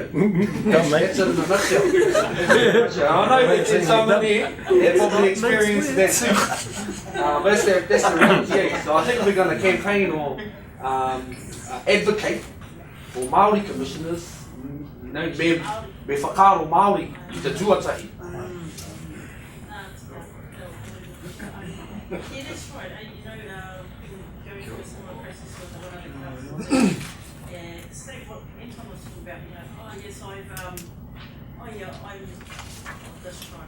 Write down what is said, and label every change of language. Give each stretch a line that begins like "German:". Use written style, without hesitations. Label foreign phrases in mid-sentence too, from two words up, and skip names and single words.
English: That's it in a nutshell. I know there's someone there that probably experienced that. But that's the reality. So I think we're going to campaign or advocate for Māori commissioners. You know,
Māori: me whakaaro Māori I te tuatahi.
English: Yeah, that's right. You know, going through a similar process with one of the councils. It's like what Anton was talking about, you know, oh yes, I'm of this tribe.